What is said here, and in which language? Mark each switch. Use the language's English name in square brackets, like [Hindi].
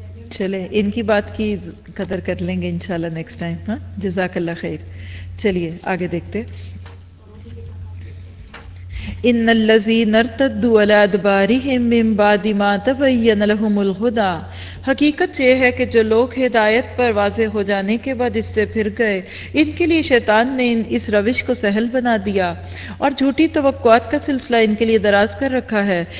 [Urdu] چلے ان کی بات کی قدر کر لیں گے انشاءاللہ نیکسٹ ٹائم. ہاں جزاک اللہ خیر. چلیے آگے دیکھتے, [Arabic] ان الذين ارتدوا على ادبارهم من بعد ما تبين لهم الهدى, [Urdu] حقیقت یہ ہے کہ جو لوگ ہدایت پر واضح ہو جانے کے بعد اس سے پھر گئے, ان کے لیے شیطان نے اس روش کو سہل بنا دیا اور جھوٹی توقعات کا سلسلہ ان کے لیے دراز کر رکھا ہے.